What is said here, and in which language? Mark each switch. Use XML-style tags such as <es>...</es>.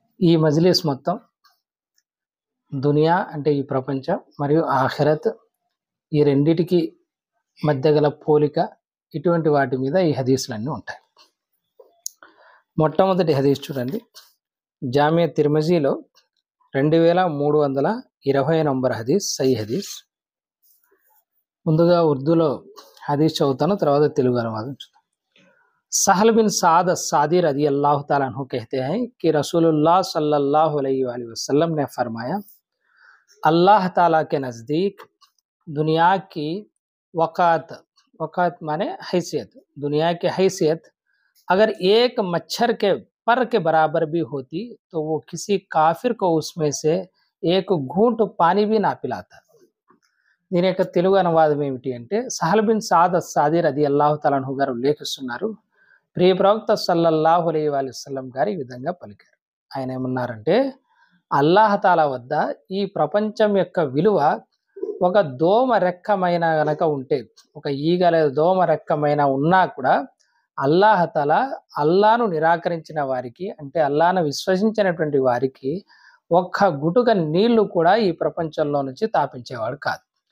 <te>ఈ మజ్లిస్ మొత్తం దునియా అంటే ఈ ప్రపంచం మరియు ఆఖిరత్ ఈ రెండిటికి మధ్య గల పోలిక ఇటువంటి వాటి మీద ఈ హదీసులన్నీ ఉంటాయి. మొట్టమొదటి హదీస్ చూడండి, జామియా తిర్మిజీలో 2320 నంబర్ హదీస్, సహీ హదీస్. ముందుగా ఉర్దూలో హదీస్ చదువుతాను, తర్వాత తెలుగు అనువాదం చూద్దాం.</te> <hi>सहल बिन साद सादी रजी अल्लाह ताला अन्हु कहते हैं कि रसूलुल्लाह सल्लल्लाहु अलैहि वसल्लम ने फरमाया, अल्लाह ताला के नज़दीक दुनिया की वक़ात, वक़ात माने हैसियत, दुनिया की हैसियत अगर एक मच्छर के पर के बराबर भी होती तो वो किसी काफिर को उसमें से एक घूंट पानी भी ना पिलाता.</hi> <te>దీని యొక్క తెలుగు అనువాదం ఏమిటి అంటే, సహల్ బిన్ సాద్ సాది రది అల్లాహు తఆలా అన్హు గారు ఉల్లేఖిస్తున్నారు, ప్రియ ప్రవక్త సల్లల్లాహు అలైహి వసల్లం గారు ఈ విధంగా పలికారు. ఆయన ఏమన్నారంటే, అల్లాహ్ తాలా వద్ద ఈ ప్రపంచం యొక్క విలువ ఒక దోమ రెక్కమైన గనక ఉంటే, ఒక ఈగ లేదా దోమ రెక్కమైన ఉన్నా కూడా అల్లాహ్ తాలా అల్లాను నిరాకరించిన వారికి, అంటే అల్లాను విశ్వసించినటువంటి వారికి ఒక్క గుటుక నీళ్లు కూడా ఈ ప్రపంచంలో నుంచి తాపించేవాడు కాదు.</te>